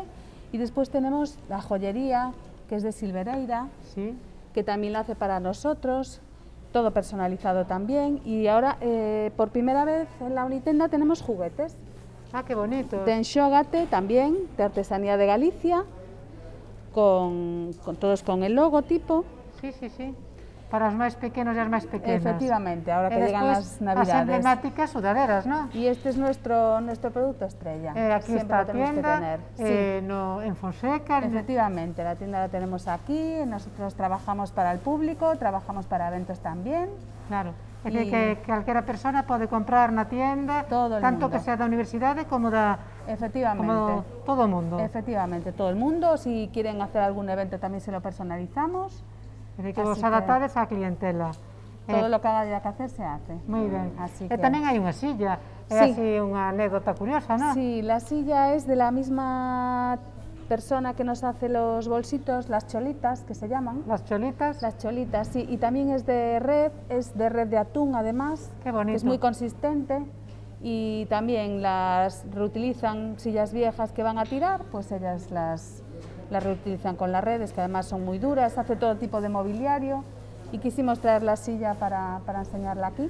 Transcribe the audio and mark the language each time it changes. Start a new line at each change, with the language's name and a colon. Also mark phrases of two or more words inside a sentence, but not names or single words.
Spanish: Y después tenemos la joyería, que es de Silvereira, que también la hace para nosotros, todo personalizado también. Y ahora, por primera vez en la Unitenda tenemos juguetes. Ah, qué bonito. De enxógate también, de artesanía de Galicia, todos con el logotipo. Sí.
Galician: Para os máis pequenos e as máis pequenas.
Spanish: Efectivamente, ahora que llegan las Navidades.
Galician: As emblemáticas sudaderas, ¿no?
Spanish: Y este es nuestro producto estrella. Aquí está la tienda, en Fonseca. Efectivamente, la tienda la tenemos aquí, nosotros trabajamos para el público, trabajamos para eventos también.
Galician: Claro, é que calquera persona pode comprar na tienda, tanto que sea da universidade como
Spanish: Efectivamente.
Galician: Como todo o mundo.
Spanish: Efectivamente, todo el mundo. Si quieren hacer algún evento también se lo personalizamos.
Galician: É dicir, que vos adaptades á clientela.
Spanish: Todo lo que haya que hacer se hace.
Galician: Moi ben. Así E tamén hai unha silla, é así unha anécdota curiosa, ¿no?
Spanish: Sí, la silla es de la misma persona que nos hace los bolsitos, las cholitas, que se llaman. Las cholitas. Las cholitas, sí, y también es de red de atún además. Qué bonito. Que es muy consistente. Y también las reutilizan sillas viejas que van a tirar, pues ellas las reutilizan con las redes, que además son muy duras, hace todo tipo de mobiliario, y quisimos traer la silla para enseñarla aquí.